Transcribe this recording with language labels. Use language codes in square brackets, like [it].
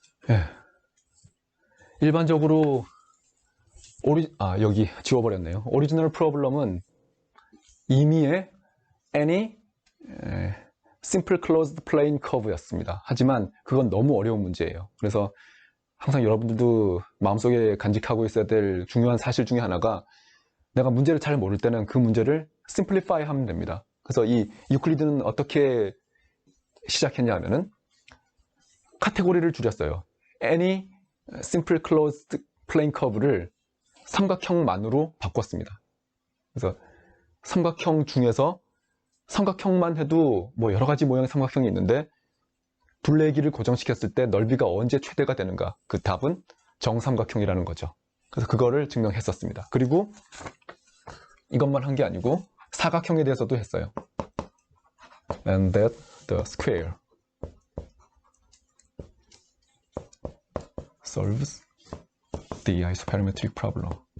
[ko] 예. 일반적으로 여기 지워버렸네요. 오리지널 프로블럼은 임의의 [en] any simple closed plane curve [ko] 였습니다. 하지만 그건 너무 어려운 문제예요. 그래서 항상 여러분들도 마음속에 간직하고 있어야 될 중요한 사실 중에 하나가 내가 문제를 잘 모를 때는 그 문제를 simplify 하면 됩니다. 그래서 이 유클리드는 어떻게 시작했냐 하면은 카테고리를 줄였어요. [en] any simple closed plane curve [ko] 를 삼각형만으로 바꿨습니다. 그래서 삼각형 중에서 삼각형만 해도 뭐 여러 가지 모양의 삼각형이 있는데 둘레길을 고정시켰을 때 넓이가 언제 최대가 되는가? 그 답은 정삼각형이라는 거죠. 그래서 그거를 증명했었습니다. 그리고 이것만 한 게 아니고 사각형에 대해서도 했어요. [en] And that the square solves the isoperimetric problem.